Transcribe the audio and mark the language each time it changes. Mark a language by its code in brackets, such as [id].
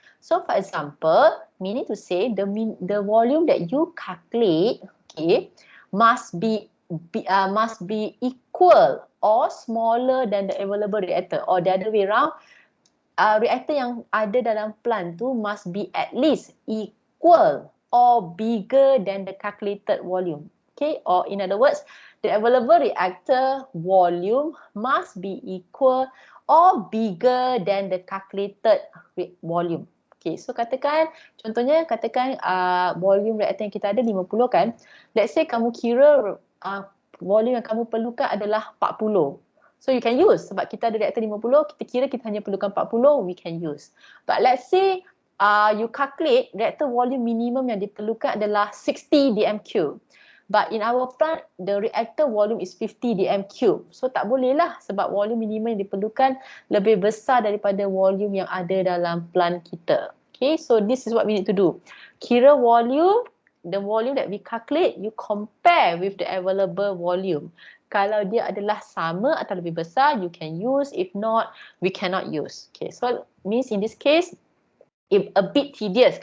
[en] So for example, meaning to say the volume that you calculate, okay, must be equal or smaller than the available reactor, or the other way around, reactor [ms] yang ada dalam plan tu [en] must be at least equal or bigger than the calculated volume. Okay, or in other words, the available reactor volume must be equal or bigger than the calculated volume. [ms] Okay, so contohnya katakan volume reactor yang kita ada 50 kan. [en] Let's say [ms] kamu kira volume yang kamu perlukan adalah 40. [en] So you can use, [ms] sebab kita ada reaktor 50, kita kira kita hanya perlukan 40, [en] we can use. But let's say you calculate reactor volume minimum [ms] yang diperlukan adalah [en] 60 dm3. But in our plant, the reactor volume is 50 dm3. [ms] So tak boleh lah sebab volume minimum yang diperlukan lebih besar daripada volume yang ada dalam plant kita. [en] Okay, so this is what we need to do. Kira volume, the volume that we calculate, you compare with the available volume. [ms] Kalau dia adalah sama atau lebih besar, [en] you can use. If not, we cannot use. Okay, so means in this case, if a bit tedious.